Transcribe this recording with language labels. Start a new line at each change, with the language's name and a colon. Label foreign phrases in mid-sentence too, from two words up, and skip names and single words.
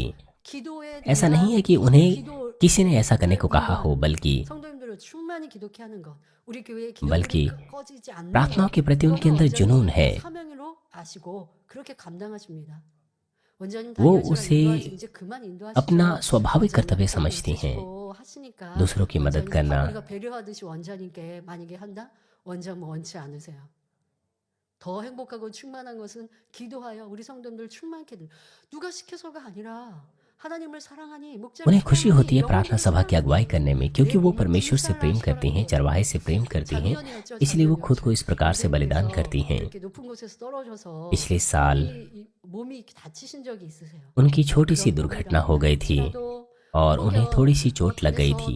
Hindi: ऐसा नहीं है कि उन्हें किसी ने ऐसा करने को कहा हो, बल्कि प्रार्थनाओं के प्रति उनके अंदर जुनून है। वो उसे अपना स्वाभाविक कर्तव्य समझती हैं, दूसरों की मदद करना।
Korean: 더 행복하고 충만한 것은 기도하여 우리 성도님들 충만케 누가 시켜서가 아니라 하나님을 사랑하니
Hindi: उन्हें खुशी होती है प्रार्थना सभा की अगुवाई करने में, क्योंकि वो परमेश्वर से प्रेम करती हैं, चरवाहे से प्रेम करती हैं, इसलिए वो खुद को इस प्रकार से बलिदान करती हैं। पिछले साल उनकी छोटी सी दुर्घटना हो गई थी और उन्हें थोड़ी सी चोट लग गई थी।